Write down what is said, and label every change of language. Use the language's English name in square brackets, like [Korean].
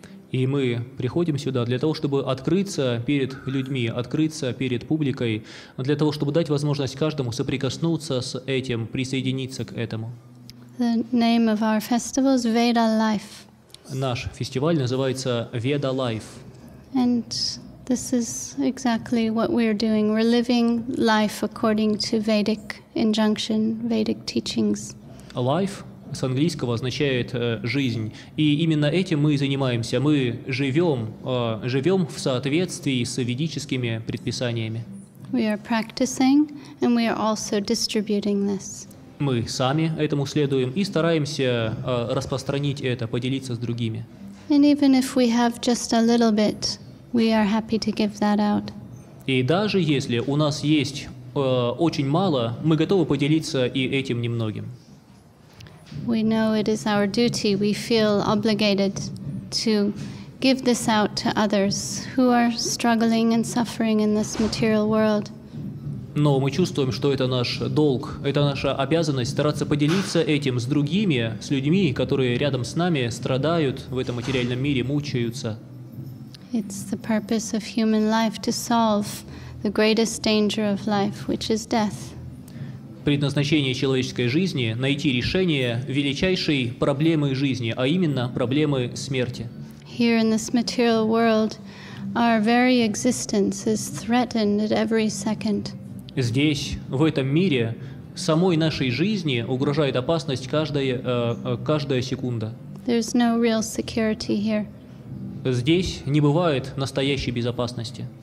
[Russian] И мы приходим сюда для того, чтобы открыться перед людьми, открыться перед публикой, для того, чтобы дать возможность каждому соприкоснуться с этим, присоединиться к этому. [English] The name of our festival is VEDALIFE. [Russian] Наш фестиваль называется VEDALIFE. [English] And this is exactly what we're doing. We're living life according to Vedic injunction, Vedic teachings. [Russian] Life с английского означает «жизнь». И именно этим мы и занимаемся. Мы живем в соответствии с ведическими предписаниями. [English] We are practicing, and we are also distributing this. [Russian] Мы сами этому следуем и стараемся распространить это, поделиться с другими. [English] And even if we have just a little bit, we are happy to give that out. [Russian] И даже если у нас есть очень мало, мы готовы поделиться и этим немногим. [English] We know it is our duty. We feel obligated to give this out to others who are struggling and suffering in this material world. [Russian] Но мы чувствуем, что это наш долг, это наша обязанность стараться поделиться этим с другими, с людьми, которые рядом с нами страдают в этом материальном мире, мучаются. [English] It's the purpose of human life to solve the greatest danger of life, which is death. [Russian] предназначение человеческой жизни – найти решение величайшей проблемы жизни, а именно проблемы смерти. [English] Here in this material world, our very existence is threatened at every second. [Russian] Здесь, в этом мире, самой нашей жизни угрожает опасность каждая секунда. [English] There's no real security here. [Russian] Здесь не бывает настоящей безопасности.